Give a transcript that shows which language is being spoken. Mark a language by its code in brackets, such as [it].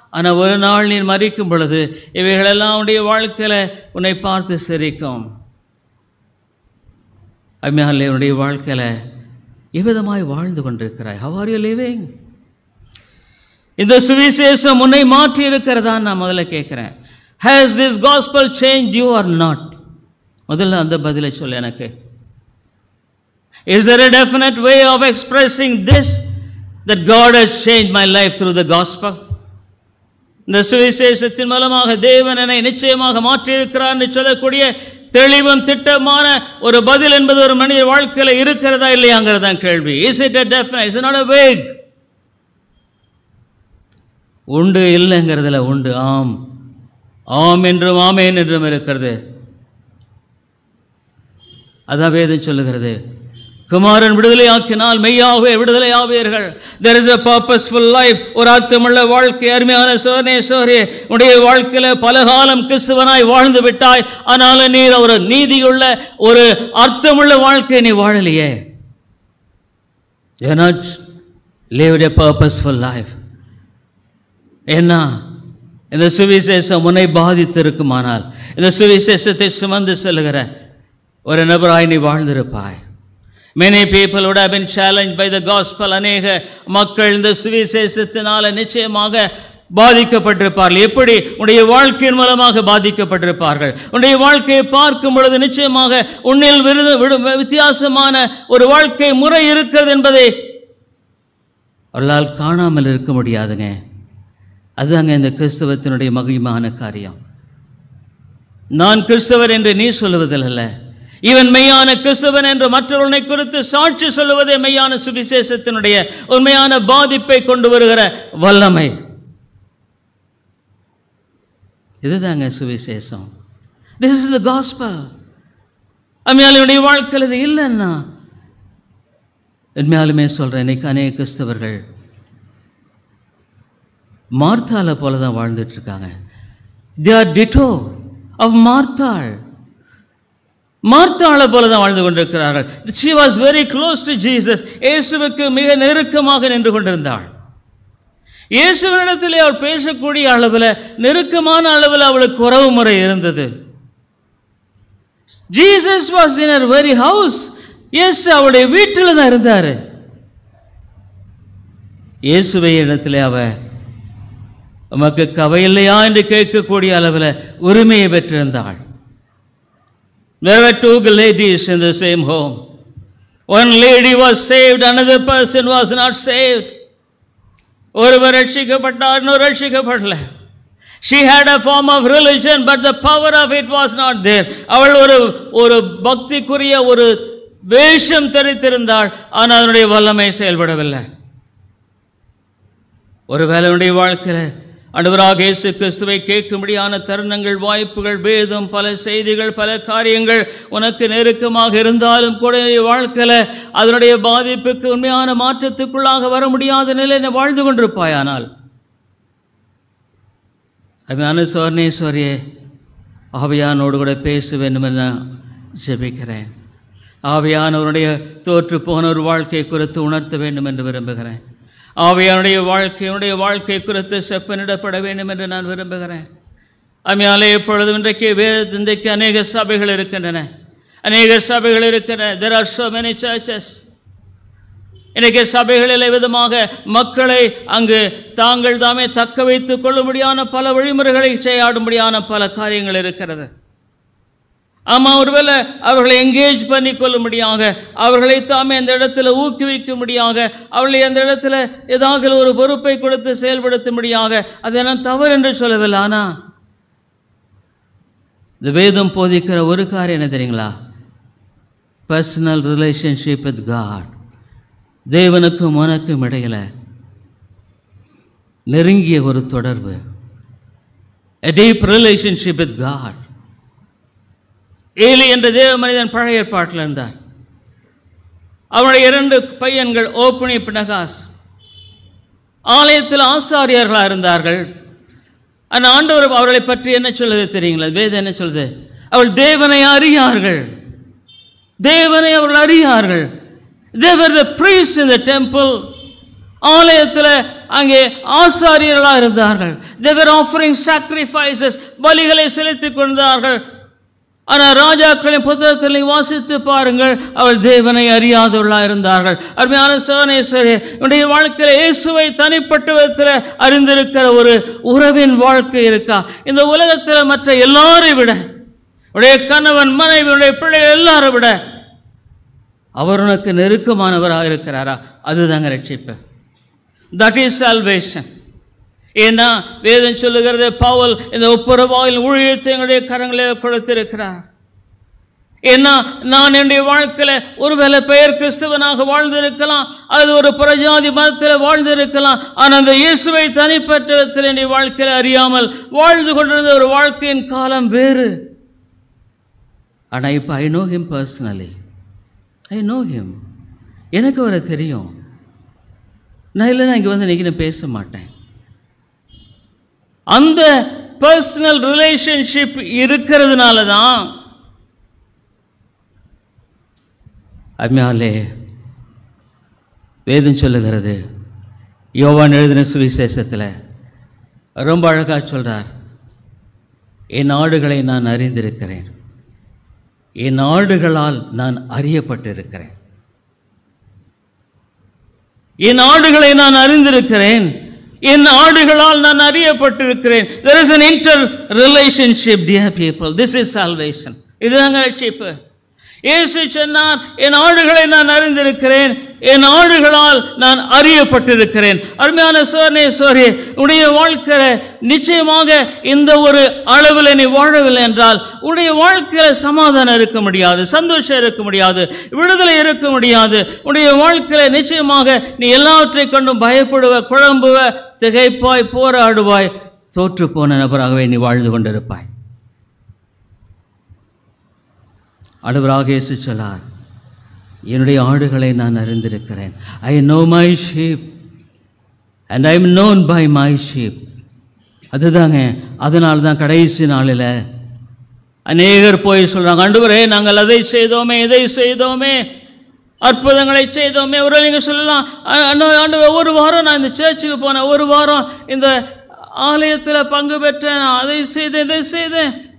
[ta] ஆனால் ஒரு நாள் நீ மரிக்கும் பொழுது இவைகளெல்லாம் உன்னுடைய வாழ்க்கையில் உன்னை பார்த்து சிரிக்கும். அம்மையாலே, உன்னுடைய வாழ்க்கையில் எவ்விதமாய் வாழ்ந்து கொண்டிருக்கிறாய்? [en] How are you living? [ta] இந்த சுவிசேஷம் உன்னை மாற்றி இருக்கிறதா? நான் முதல்ல கேட்குறேன், [en] has this gospel changed you or not? [ta] முதல்ல அந்த பதிலை சொல்ல எனக்கு. [en] Is there a definite way of expressing this, that God has changed my life through the gospel? [ta] இந்த சுவிசேஷத்தின் மூலமாக தேவன் என்னை நிச்சயமாக மாற்றி இருக்கிறார் என்று சொல்லக்கூடிய தெளிவும் திட்டமான ஒரு பதில் என்பது ஒரு மனித வாழ்க்கையில் இருக்கிறதா இல்லையாங்கிறதான் கேள்வி. [en] Is it a definite? Is it not a vague? [ta] உண்டு இல்லைங்கிறதுல உண்டு, ஆம் ஆம் என்றும் ஆமேன் என்றும் இருக்கிறது. அதான் வேதம் சொல்லுகிறது, குமாரன் விடுதலையாக்கினால் மெய்யாகவே விடுதலை ஆவீர்கள். [en] There is a purposeful life, [ta] ஒரு அர்த்தமுள்ள வாழ்க்கை. அருமையான சோதனேஸ்வரே, உடைய வாழ்க்கையில் பல காலம் கிறிஸ்துவனாய் வாழ்ந்து விட்டாய், ஆனாலும் நீர் ஒரு நீதியுள்ள ஒரு அர்த்தமுள்ள வாழ்க்கை நீ வாழலையே. [en] You have not lived a purposeful life. [ta] என்ன இந்த சுவிசேஷம் உன்னை பாதித்திருக்குமானால், இந்த சுவிசேஷத்தை சுமந்து செல்லுகிற ஒரு நபராய் நீ வாழ்ந்திருப்பாய். [en] Many people would have been challenged by the gospel. [ta] அநேக மக்கள் இந்த சுவிசேஷத்தினால நிச்சயமாக பாதிக்கப்பட்டிருப்பார்கள். எப்படி உன்னுடைய வாழ்க்கையின் மூலமாக பாதிக்கப்பட்டிருப்பார்கள். உன்னுடைய வாழ்க்கையை பார்க்கும் பொழுது நிச்சயமாக உன்னில் வித்தியாசமான ஒரு வாழ்க்கை முறை இருக்கிறது என்பதை அவர்களால் காணாமல் இருக்க முடியாதுங்க. அதுதாங்க இந்த கிறிஸ்தவத்தினுடைய மகிமையான காரியம். நான் கிறிஸ்தவர் என்று நீ சொல்லுவதில்லை, இவன் மெய்யான கிறிஸ்தவன் என்று மற்றவர்களை குறித்து சாட்சி சொல்லுவதே மெய்யான சுவிசேஷத்தினுடைய உண்மையான பாதிப்பை கொண்டு வருகிற வல்லமை. இதுதாங்க சுவிசேஷம். [en] This is the gospel. [ta] அம்மையாளுடைய வாழ்க்கையில் இது இல்லைன்னா உண்மையாலுமே சொல்கிறேன், இன்னைக்கு அநேக கிறிஸ்தவர்கள் மார்த்தாளை போல தான் வாழ்ந்துட்டு இருக்காங்க. [en] They are ditto of மார்த்தாள். [ta] மார்த்தாளை போல தான் வாழ்ந்து கொண்டிருக்கிறார்கள். [en] She was very close to Jesus. [ta] இயேசுவுக்கு மிக நெருக்கமாக நின்று கொண்டிருந்தாள். இயேசுவினிடத்திலே அவள் பேசக்கூடிய அளவில், நெருக்கமான அளவில் அவளுக்கு உறவு முறை இருந்தது. [en] Jesus was in her very house. [ta] இயேசு அவளுடைய வீட்டில் தான் இருந்தார். இயேசுவை இடத்துல அவ உமக்கு கவையில்லையா என்று கேட்கக்கூடிய அளவில் உரிமையை பெற்றிருந்தாள். [en] There were two ladies in the same home. One lady was saved, another person was not saved. [ta] ஒருவர் ரட்சிக்கப்பட்டார், இன்னொரு ரட்சிக்கப்படல. [en] She had a form of religion, but the power of it was not there. [ta] அவள் ஒரு பக்திக்குரிய ஒரு வேஷம் தரித்திருந்தாள், ஆனால் அதனுடைய வல்லமை செயல்படவில்லை. ஒருவேளை உன்னுடைய வாழ்க்கையில் ஆண்டவராக இயேசு கிறிஸ்துவை கேட்கும்படியான தருணங்கள், வாய்ப்புகள், வேதம், பல செய்திகள், பல காரியங்கள் உனக்கு நெருக்கமாக இருந்தாலும் கூட வாழ்க்கையில் அதனுடைய பாதிப்புக்கு உண்மையான மாற்றத்துக்குள்ளாக வர முடியாத நிலையில் வாழ்ந்து கொண்டிருப்பாயானால், அருமையான சோர்ணேஸ்வரியே, ஆவியானோடு கூட பேச வேண்டும் என்று நான் ஜெபிக்கிறேன். ஆவியானவருடைய தோற்று போன ஒரு வாழ்க்கை குறித்து உணர்த்த வேண்டும் என்று விரும்புகிறேன். ஆவியானுடைய வாழ்க்கை குறித்து செப்பனிடப்பட வேண்டும் என்று நான் விரும்புகிறேன். அம்மையாலே எப்பொழுதும் இன்றைக்கு அநேக சபைகள் இருக்கின்றன. [en] There are so many churches. [ta] இன்றைக்கு சபைகளில் விதமாக மக்களை அங்கு தாங்கள் தாமே தக்க வைத்துக் கொள்ளும்படியான பல வழிமுறைகளை செய்யாடும்படியான பல காரியங்கள் இருக்கிறது. ஆமாம், ஒருவேளை அவர்களை என்கேஜ் பண்ணி கொள்ளும்படியாக, அவர்களை தாமே அந்த இடத்துல ஊக்குவிக்கும்படியாக, அவர்களை அந்த இடத்துல ஏதாவது ஒரு பொறுப்பை கொடுத்து செயல்படுத்தும்படியாக, அது நான் தவறு என்று சொல்லவில்லை. ஆனால் இந்த வேதம் போதிக்கிற ஒரு காரியம் என்ன தெரியுங்களா? [en] Personal relationship with God. [ta] தேவனுக்கும் உனக்கும் இடையில நெருங்கிய ஒரு தொடர்பு. [en] A deep relationship with God. [ta] Eli என்ற தேவ மனிதன் பழைய ஏற்பாட்டில் இருந்தார். அவருடைய 2 பையன்கள் ஓப்னி, பினகாஸ் ஆலயத்தில் ஆசாரியர்களாக இருந்தார்கள். அந்த ஆண்டவர் அவர்களை பற்றி என்ன சொல்லுது தெரியுங்களா? வேதம் என்ன சொல்லுது? அவள் தேவனை அறியார்கள். தேவனை அவர்கள் அறியார்கள். [en] They were the priests in the temple. [ta] ஆலயத்தில் அங்கே ஆசாரியர்களாக இருந்தார்கள். [en] They were offering sacrifices. [ta] பலிகளை செலுத்திக் கொண்டார்கள். ஆனால் ராஜாக்களின் புத்தகத்தில் வாசித்து பாருங்கள், அவள் தேவனை அறியாதவர்களாக இருந்தார்கள். அருமையான சோனேஸ்வரி, உன்னுடைய வாழ்க்கையில் இயேசுவை தனிப்பட்ட விதத்தில் அறிந்திருக்கிற ஒரு உறவின் வாழ்க்கை இருக்கா? இந்த உலகத்தில் மற்ற எல்லாரை விட, உடைய கணவன், மனைவி, உடைய பிள்ளைகள் எல்லாரை விட அவர் உனக்கு நெருக்கமானவராக இருக்கிறாரா? அதுதாங்க ரட்சிப்பு. [en] That is salvation. [ta] ஏன்னா வேதம் சொல்லுகிறது, பவுல் இந்த ஒப்புரவாயில் ஊழியத்தை எங்களுடைய கரங்களில் கொடுத்திருக்கிறார். ஏன்னா நான் என்னுடைய வாழ்க்கையில் ஒருவேளை பெயர் கிறிஸ்தவனாக வாழ்ந்திருக்கலாம், அல்லது ஒரு புறஜாதி மதத்தில் வாழ்ந்திருக்கலாம். ஆனால் அந்த இயேசுவை தனிப்பட்ட விதத்தில் என்னுடைய வாழ்க்கையில் அறியாமல் வாழ்ந்து கொண்டிருந்த ஒரு வாழ்க்கையின் காலம் வேறு. ஆனால் இப்போ [en] I know him personally. I know him. [ta] எனக்கு அவரை தெரியும். நான் இல்லைன்னா இங்கே வந்து இன்றைக்கி நான் பேச மாட்டேன். அந்த [en] personal relationship [ta] இருக்கிறதுனால தான் அம்மையாலே வேதம் சொல்லுகிறது. யோவான் எழுதின சுவிசேஷத்தில் ரொம்ப அழகாக சொல்கிறார், என் ஆடுகளை நான் அறிந்திருக்கிறேன், என் ஆடுகளால் நான் அறியப்பட்டிருக்கிறேன். என் ஆடுகளை நான் அறிந்திருக்கிறேன், என் ஆடுகளால் நான் அறியப்பட்டிருக்கிறேன். [en] There is an interrelationship, dear people. This is salvation. [ta] இதுதாங்க ரட்சிப்பு. இயேசு சொன்னார், என் ஆடுகளை நான் அறிந்திருக்கிறேன், என் ஆடுகளால் நான் அறியப்பட்டிருக்கிறேன். அருமையான சோதனை சோரி, உடைய வாழ்க்கையில் நிச்சயமாக இந்த ஒரு அளவில் நீ வாழவில்லை என்றால் உடைய வாழ்க்கையில் சமாதானம் இருக்க முடியாது, சந்தோஷம் இருக்க முடியாது, விடுதலை இருக்க முடியாது. உடைய வாழ்க்கையில் நிச்சயமாக நீ எல்லாவற்றை கொண்டும் பயப்படுவ, குழம்புவ, திகைப்பாய், போராடுவாய், தோற்று போன நபராகவே நீ வாழ்ந்து கொண்டிருப்பாய். ஆண்டவராக இயேசு சொன்னார், என்னுடைய ஆடுகளை நான் அறிந்திருக்கிறேன். [en] I know my sheep and I am known by my sheep. [ta] அதுதாங்க, அதனால தான் கடைசி நாளில் அநேகர் போய் சொல்கிறாங்க, ஆண்டவரே நாங்கள் அதை செய்தோமே, இதை செய்தோமே, அற்புதங்களை செய்தோமே. ஒரு நீங்கள் சொல்லலாம், ஆண்டவர் ஒரு வாரம் நான் இந்த சர்ச்சுக்கு போனேன், ஒரு வாரம் இந்த ஆலயத்தில் பங்கு பெற்றேன், நான் அதை செய்தேன், இதை செய்தேன்.